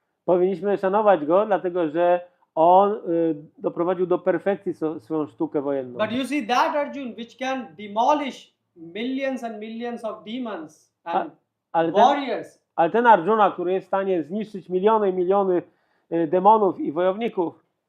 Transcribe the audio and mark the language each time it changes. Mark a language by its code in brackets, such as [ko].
[pl] Powinniśmy szanować go, dlatego że on doprowadził do perfekcji swoją sztukę wojenną. [en] But you see that Arjuna, which can demolish millions and millions of demons and warriors. [pl] Ale ten Arjuna, który jest w stanie zniszczyć miliony i miliony demonów i wojowników.